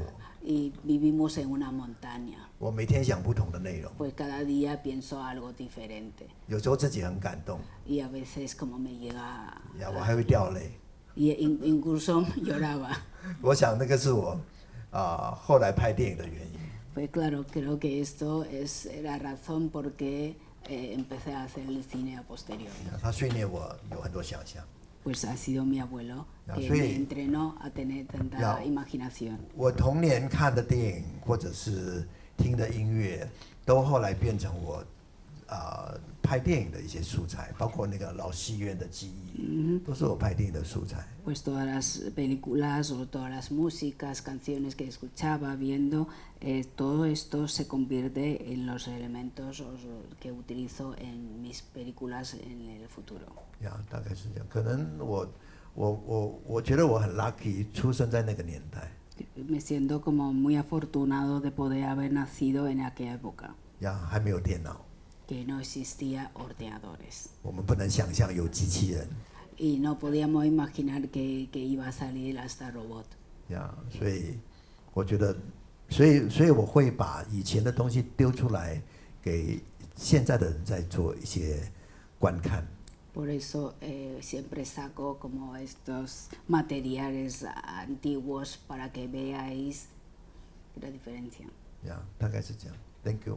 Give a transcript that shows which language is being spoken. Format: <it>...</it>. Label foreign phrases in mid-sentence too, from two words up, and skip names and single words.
<es>Y vivimos en una montaña.</es> <zh>我每天想不同的内容。</zh> <es>Pues cada día pienso algo diferente.</es> <zh>有时候自己很感动。</zh> <es>Y a veces como me llega.</es> <zh>我还会掉泪。</zh> <es>Y incluso lloraba.</es> <zh>我想那个是我后来拍电影的原因。</zh> <es>Pues claro, creo que esto es la razón por qué empecé a hacer el cine a posteriori.</es> <zh>他训练我有很多想象。</zh> <es>Pues ha sido mi abuelo que me entrenó a tener tanta imaginación.</es> <zh>我童年看的电影或者是听的音乐，都后来变成我拍电影的一些素材，包括那个老戏院的记忆，都是我拍电影的素材。</zh> <es>Pues todas las películas o todas las músicas, canciones que escuchaba, viendo, todo esto se convierte en los elementos que utilizo en mis películas en el futuro.</es> <zh>大概是这样。可能我觉得我很 lucky 出生在那个年代。</zh> <es>Me siento como muy afortunado de poder haber nacido en aquella época.</es> <zh>还没有电脑。</zh> <es>Que no existía ordenadores.</es> <zh>我们不能想象有机器人。</zh> <es>Y no podíamos imaginar que iba a salir hasta robot.</es> <zh>所以我觉得，所以我会把以前的东西丢出来，给现在的人在做一些观看。</zh> <es>Por eso siempre saco como estos materiales antiguos para que veáis la diferencia.</es> <zh>大概是这样。</zh> <en>Thank you.</en>